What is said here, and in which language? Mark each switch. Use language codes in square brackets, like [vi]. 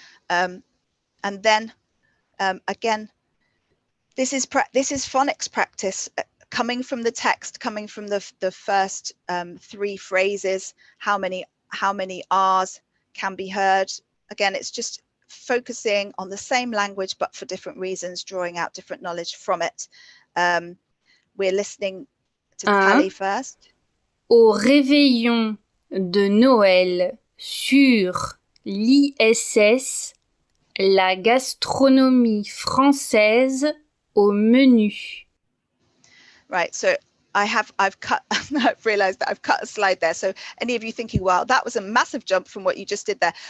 [en] And then again, this is phonics practice, coming from the text, coming from the first 3 phrases. How many R's can be heard? Again, it's just focusing on the same language but for different reasons, drawing out different knowledge from it. We're listening to the tally first. [fr] Au réveillon de Noël sur l'ISS, la gastronomie française au menu. [en] Right, so I've realized that I've cut a slide there. So any of you thinking, well, that was a massive jump from what you just did there.